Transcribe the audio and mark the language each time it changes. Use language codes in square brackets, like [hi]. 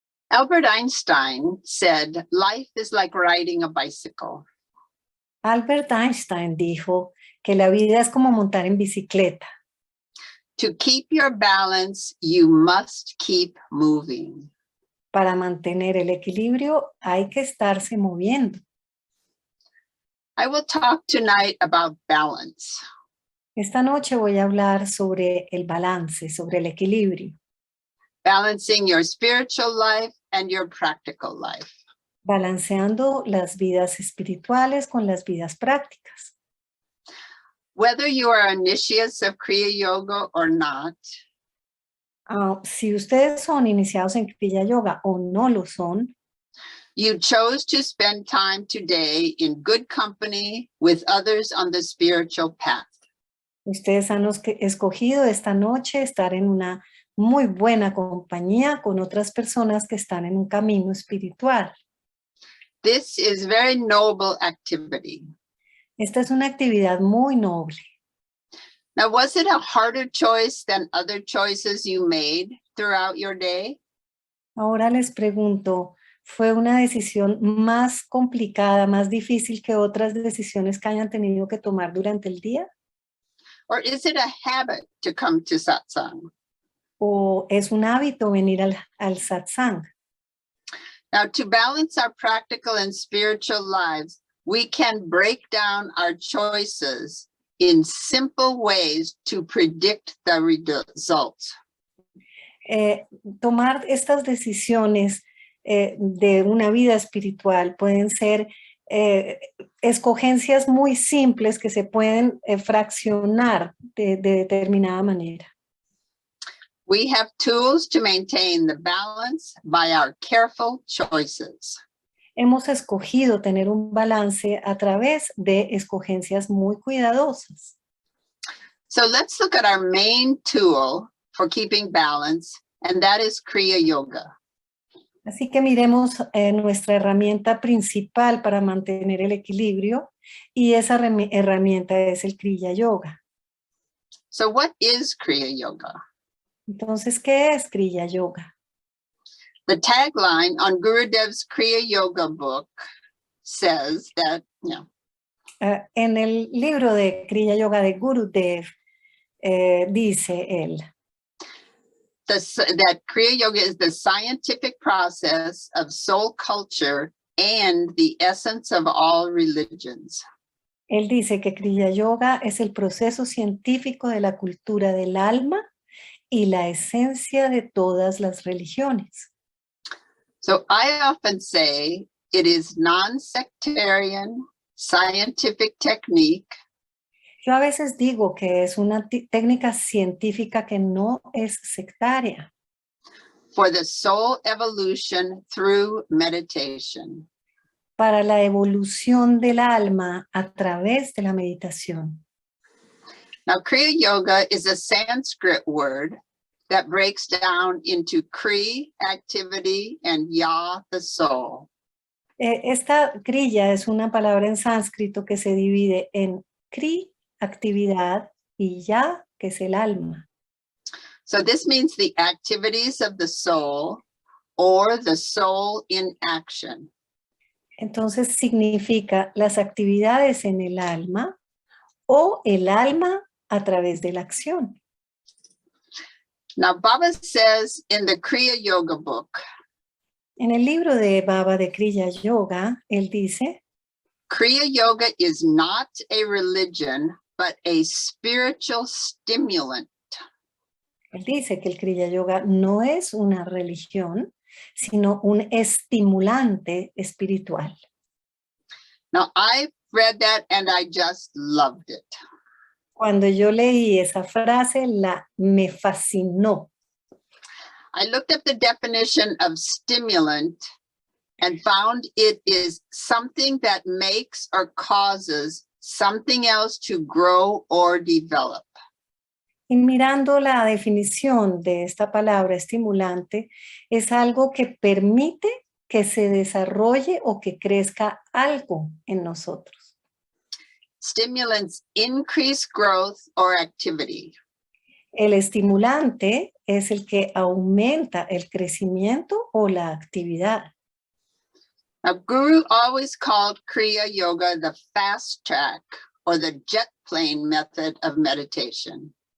[en] Albert Einstein said, life is like riding a bicycle. [es] Albert Einstein dijo que la vida es como montar en bicicleta. [en] To keep your balance, you must keep moving. [es] Para mantener el equilibrio hay que estarse moviendo. [en] I will talk tonight about balance. [es] Esta noche voy a hablar sobre el balance, sobre el equilibrio. [en] Balancing your spiritual life and your practical life. [es] Balanceando las vidas espirituales con las vidas prácticas. [en] Whether you are initiates of Kriya Yoga or not, [es] si ustedes son iniciados en Kriya Yoga o no lo son, [en] you chose to spend time today in good company with others on the spiritual path. [es] Ustedes han escogido esta noche estar en una muy buena compañía con otras personas que están en un camino espiritual. [en] This is very noble activity. [es] Esta es una actividad muy noble. [en] Now, was it a harder choice than other choices you made throughout your day? [es] Ahora les pregunto, ¿fue una decisión más complicada, más difícil que otras decisiones que hayan tenido que tomar durante el día? [en] Or is it a habit to come to satsang? [es] ¿O es un hábito venir al satsang? [en] Now, to balance our practical and spiritual lives, we can break down our choices in simple ways to predict the results. [es] Tomar estas decisiones de una vida espiritual pueden ser escogencias muy simples que se pueden fraccionar de determinada manera. [en] We have tools to maintain the balance by our careful choices. [es] Hemos escogido tener un balance a través de escogencias muy cuidadosas. [en] So let's look at our main tool for keeping balance, and that is Kriya Yoga. [es] Así que miremos nuestra herramienta principal para mantener el equilibrio, y esa herramienta es el Kriya Yoga. [en] So what is Kriya Yoga? [es] Entonces, ¿qué es Kriya Yoga? [en] The tagline on Gurudev's Kriya Yoga book says that, [es] en el libro de Kriya Yoga de Gurudev, dice él, [en] that Kriya Yoga is the scientific process of soul culture and the essence of all religions. [es] Él dice que Kriya Yoga es el proceso científico de la cultura del alma y la esencia de todas las religiones. [en] So I often say it is non-sectarian scientific technique. [es] Yo a veces digo que es una técnica científica que no es sectaria. [en] For the soul evolution through meditation. [es] Para la evolución del alma a través de la meditación. [en] Now, Kriya Yoga is a Sanskrit word that breaks down into Kriya, activity, and Ya, the soul. [es] Esta kriya es una palabra en sánscrito que se divide en kri, actividad, y ya, que es el alma. [en] So this means the activities of the soul or the soul in action. [es] Entonces significa las actividades en el alma o el alma a través de la acción. [en] Now, Baba says in the Kriya Yoga book, [es] En el libro de Baba de Kriya Yoga, él dice, [en] Kriya Yoga is not a religion, but a spiritual stimulant. [es] él dice que el Kriya Yoga no es una religión, sino un estimulante espiritual. [en] Now, I read that and I just loved it. [es] Cuando yo leí esa frase, me fascinó. [en] I looked up the definition of stimulant and found it is something that makes or causes something else to grow or develop. [es] Y mirando la definición de esta palabra estimulante, es algo que permite que se desarrolle o que crezca algo en nosotros. [en] Stimulants increase growth or activity. [es] El estimulante es el que aumenta el crecimiento o la actividad. [en] Now, Guru always called Kriya Yoga the fast track or the jet plane method of meditation.